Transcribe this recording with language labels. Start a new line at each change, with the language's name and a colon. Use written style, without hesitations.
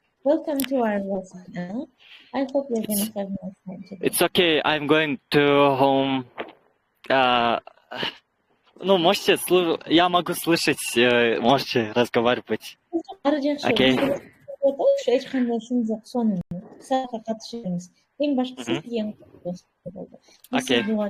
English: Welcome to our lesson now. I hope you're going to have a nice time today. It's okay. I'm going to home.
Russian: Ну, можете, я могу слышать, можете разговаривать. Окей.
Kyrgyz: Эч кандай ишин жок, сонун сабакка катышыңыз. Эң башкысы сизге болду. Окей.